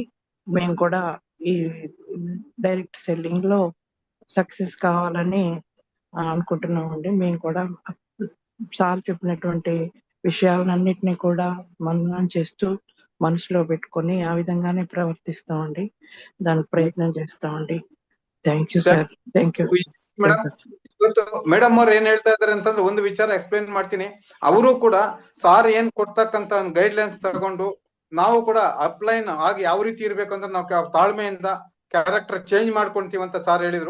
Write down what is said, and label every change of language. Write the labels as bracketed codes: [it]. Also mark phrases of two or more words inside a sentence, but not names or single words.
[te] మేము కూడా ఈ [en] direct selling [te] లో సక్సెస్ కావాలని అనుకుంటున్నామండి. మేము కూడా సార్ చెప్పినటువంటి విషయాలన్నిటినీ కూడా మననం చేస్తూ మనసులో పెట్టుకొని ఆ విధంగానే ప్రవర్తిస్తామండి. దానికి ప్రయత్న చేస్తామండి. [en] Thank you sir. Thank you madam. [kn] ಇವತ್ತು ಮೇಡಮ್ ಅವ್ರು ಏನ್ ಹೇಳ್ತಾ ಇದಾರೆ ಅಂತಂದ್ರೆ ಒಂದು ವಿಚಾರ ಎಕ್ಸ್ಪ್ಲೈನ್ ಮಾಡ್ತೀನಿ. ಅವರು ಕೂಡ ಸಾರ್ ಏನ್ ಕೊಡ್ತಕ್ಕಂತ ಒಂದು [en] guide lines [kn] ತಗೊಂಡು ನಾವು ಕೂಡ ಅಪ್ಲೈನ್ ಆಗಿ ಯಾವ ರೀತಿ ಇರ್ಬೇಕು ಅಂತ ನಾವು ತಾಳ್ಮೆಯಿಂದ [en] character change [kn] ಮಾಡ್ಕೊಂತೀವಿ ಅಂತ ಸಾರ್ ಹೇಳಿದ್ರು.